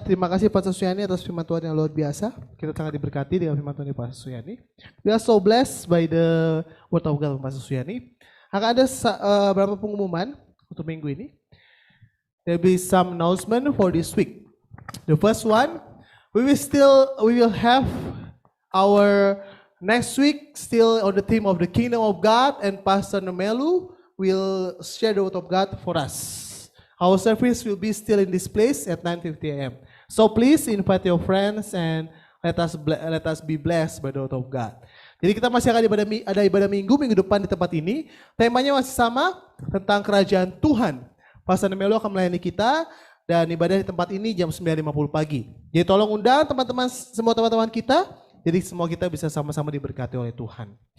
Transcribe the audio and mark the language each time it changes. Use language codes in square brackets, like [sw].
[id] Terima kasih Pastor Suyani atas firman Tuhan yang luar biasa. Kita sangat diberkati dengan firman Tuhan dari Pastor Suyani. [en] We are so blessed by the word of God from Pastor Suyani. [id] Akan ada beberapa pengumuman untuk minggu ini. [en] There will be some announcement for this week. The first one, we will have our next week still on the theme of the Kingdom of God, and Pastor Nomelu will share the word of God for us. Our service will be still in this place at 9:50 a.m. So please invite your friends and let us be blessed by the word of God. [id] Jadi kita masih akan ada ibadah minggu depan di tempat ini. Temanya masih sama, tentang kerajaan Tuhan. Pastor Nomelu akan melayani kita dan ibadah di tempat ini jam 9.50 pagi. Jadi tolong undang semua teman-teman kita. Jadi semua kita bisa sama-sama diberkati oleh Tuhan.